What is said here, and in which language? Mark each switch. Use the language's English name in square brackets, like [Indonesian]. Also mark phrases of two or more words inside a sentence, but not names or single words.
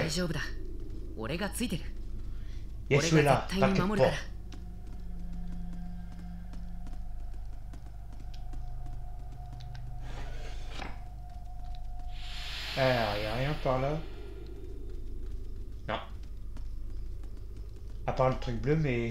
[Japanese] 大丈夫だ。俺がついてる。 [French] Yasu est là. [Japanese] 俺が絶対に [French] T'inquiète [Japanese] 守るか [French] pas. [Japanese] ら。 [French] Alors, y a rien par là. Non. À part le truc bleu, mais...